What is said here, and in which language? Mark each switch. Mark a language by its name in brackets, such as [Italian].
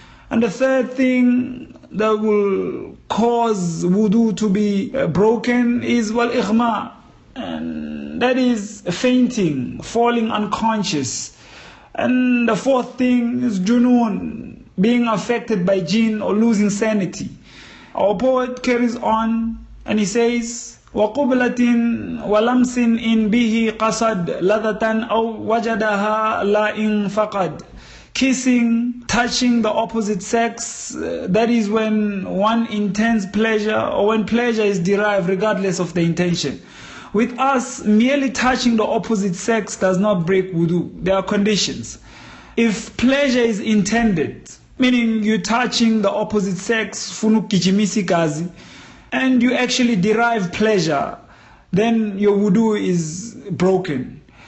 [English] And the third thing that will cause wudu to be broken is wal-ighma, and that is fainting, falling unconscious. And the fourth thing is junoon, being affected by jinn or losing sanity. Our poet carries on and he says, [Arabic] وَقُبْلَةٍ وَلَمْسٍ إِن بِهِ قَصَدْ لَذَةً أَوْ وَجَدَهَا لَا إِن فَقَدْ. [English] Kissing, touching the opposite sex, that is when one intends pleasure or when pleasure is derived regardless of the intention. With us, merely touching the opposite sex does not break wudu. There are conditions. If pleasure is intended, meaning you're touching the opposite sex, funuk kichimisi kazi, and you actually derive pleasure, then your wudu is broken.